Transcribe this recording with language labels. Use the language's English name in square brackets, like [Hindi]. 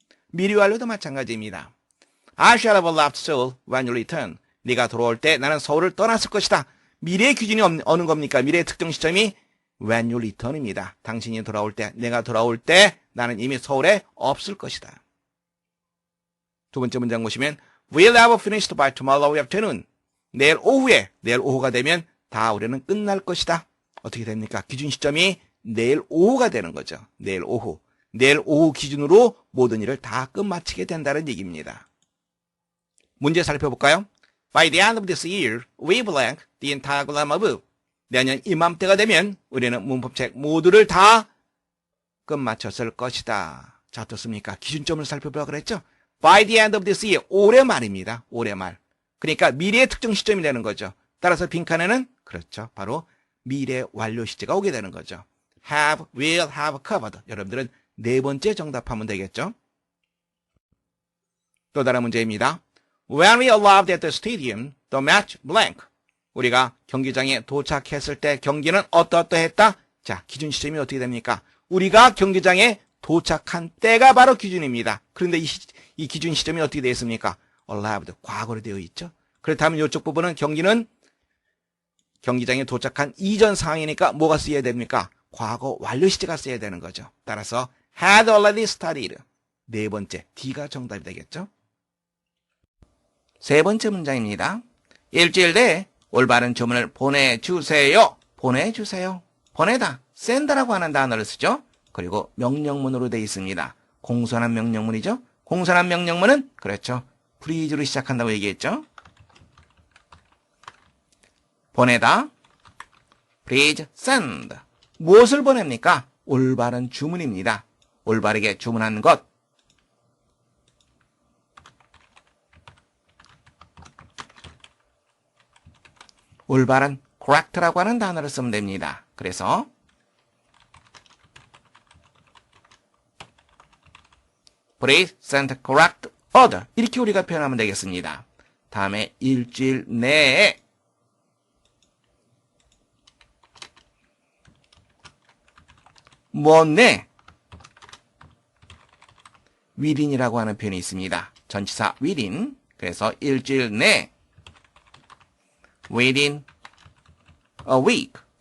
[Korean] 미래 완료도 마찬가지입니다. [English] I shall have left Seoul when you return. [Korean] 네가 돌아올 때 나는 서울을 떠났을 것이다. 미래의 기준이 어느 겁니까? 미래의 특정 시점이 when you return 입니다. 당신이 돌아올 때, 내가 돌아올 때 나는 이미 서울에 없을 것이다. [English] 두 번째 문장 보시면 We'll have finished by tomorrow afternoon. [Korean] 내일 오후가 되면 다 우리는 끝날 것이다. 어떻게 됩니까? 기준 시점이 내일 오후가 되는 거죠. 내일 오후 기준으로 모든 일을 다 끝마치게 된다는 얘기입니다. 문제 살펴볼까요? [English] By the end of this year, we blank the entire grammar book. [Korean] 내년 이맘때가 되면 우리는 문법책 모두를 다 끝마쳤을 것이다. 자, 어떻습니까? 기준점을 살펴보라 그랬죠? [English] By the end of this year, 올해 말입니다. [Korean] 올해 말. 그러니까 미래의 특정 시점이 되는 거죠. 따라서 빈칸에는 그렇죠. 바로 미래 완료 시제가 오게 되는 거죠. [English] Have, will, have covered. [Korean] 여러분들은 네 번째 정답하면 되겠죠? 또 다른 문제입니다. [English] When we arrived at the stadium, the match blank. [Korean] 우리가 경기장에 도착했을 때 경기는 어떠했다? 자, 기준 시점이 어떻게 됩니까? 우리가 경기장에 도착한 때가 바로 기준입니다. 그런데 이 기준 시점이 어떻게 되어 있습니까? arrived, 과거로 되어 있죠. 그렇다면 이쪽 부분은 경기는 경기장에 도착한 이전 상황이니까 뭐가 쓰여야 됩니까? 과거 완료 시제가 쓰여야 되는 거죠. [English] 따라서 had already started. [Korean] 네 번째, D가 정답이 되겠죠? 세 번째 문장입니다. 일주일 내에 올바른 주문을 보내주세요. 보내주세요. 보내다, send라고 하는 단어를 쓰죠. 그리고 명령문으로 되어 있습니다. 공손한 명령문이죠. 공손한 명령문은 그렇죠. please로 시작한다고 얘기했죠. 보내다, please send. 무엇을 보냅니까? 올바른 주문입니다. 올바르게 주문한 것. 올바른 correct라고 하는 단어를 쓰면 됩니다. [English] 그래서 please send correct order. [Korean] 이렇게 우리가 표현하면 되겠습니다. 다음에 일주일 내에 뭐네 within이라고 하는 표현이 있습니다. 전치사 within. 그래서 일주일 내 within a week.